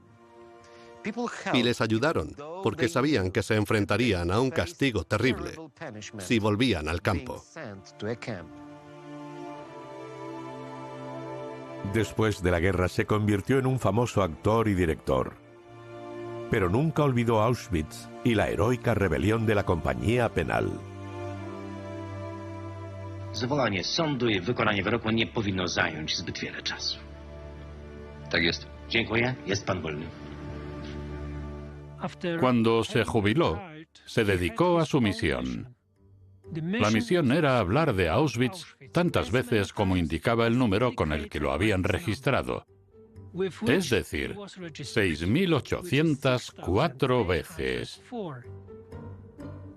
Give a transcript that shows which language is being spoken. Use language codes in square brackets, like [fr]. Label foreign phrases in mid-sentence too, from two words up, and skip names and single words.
[es] Y les ayudaron porque sabían que se enfrentarían a un castigo terrible si volvían al campo. Después de la guerra se convirtió en un famoso actor y director. Pero nunca olvidó Auschwitz y la heroica rebelión de la compañía penal. [pl] Zwołanie sądu i wykonanie wyroku nie powinno zająć zbyt wiele czasu. Tak jest. Dziękuję. Jest pan wolny. [es] Cuando se jubiló, se dedicó a su misión. La misión era hablar de Auschwitz tantas veces como indicaba el número con el que lo habían registrado. Es decir, 6.804 veces.